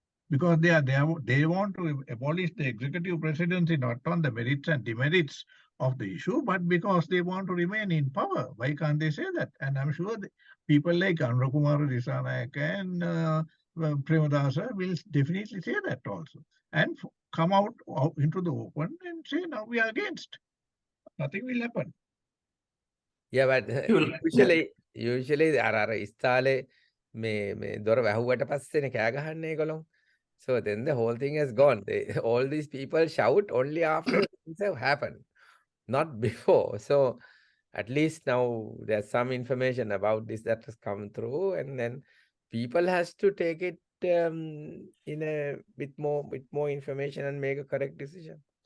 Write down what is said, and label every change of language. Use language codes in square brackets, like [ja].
[en] Because they want to abolish the executive presidency not on the merits and demerits of the issue, but because they want to remain in power. Why can't they say that? And I'm sure people like Anurakumara Dissanayake and Premadasa will definitely say that also, and come out into the open and say, now we are against. Nothing will happen. Yeah, but Yeah. [si] usually අර ඉස්තාලේ මේ දොර වැහුවට පස්සේනේ කෑ ගහන්නේ ඒගොල්ලෝ. [en] So then the whole thing has gone. All these people shout only after things have happened, not before. So at least now there's some information about this that has come through, and then people has to take it in a bit more information and make a correct decision.